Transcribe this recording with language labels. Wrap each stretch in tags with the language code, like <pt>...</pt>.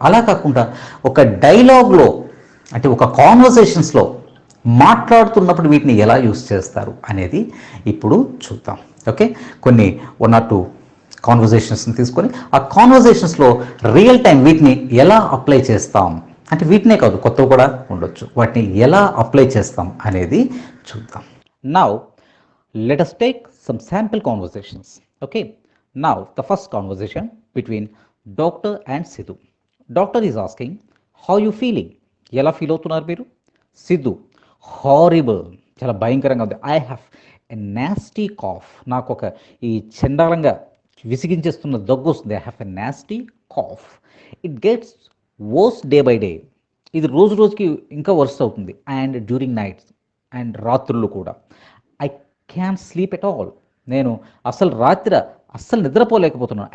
<te>అలా కాకుండా ఒక డైలాగ్లో, అంటే ఒక కాన్వర్సేషన్స్లో మాట్లాడుతున్నప్పుడు వీటిని ఎలా యూస్ చేస్తారు అనేది ఇప్పుడు చూద్దాం. ఓకే, కొన్ని 1 or 2 కాన్వర్జేషన్స్ని తీసుకొని ఆ కాన్వర్జేషన్స్లో రియల్ టైం వీటిని ఎలా అప్లై చేస్తాం, అంటే వీటినే కాదు కొత్తవి కూడా ఉండొచ్చు, వాటిని ఎలా అప్లై చేస్తాం అనేది చూద్దాం.</te> <en>Now let us take some sample conversations. Okay, now the first conversation between doctor and Sidhu. Doctor is asking, how you feeling?</en> <te>ఎలా ఫీల్ అవుతున్నారు మీరు? సిద్ధు, హారిబుల్, చాలా భయంకరంగా ఉంది.</te> <en>I have a nasty cough,</en> <te>నాకు ఒక ఈ చండాలంగా విసిగించేస్తున్న దగ్గు వస్తుంది.</te> <en>I have a nasty cough, it gets worse day by day,</en> <te>ఇది రోజు రోజుకి ఇంకా వర్స్ అవుతుంది.</te> <en>and during nights,</en> <te>అండ్ రాత్రులు కూడా.</te> <en>I can sleep at all,</en> <te>నేను అస్సలు నిద్రపోలేకపోతున్నాను.</te>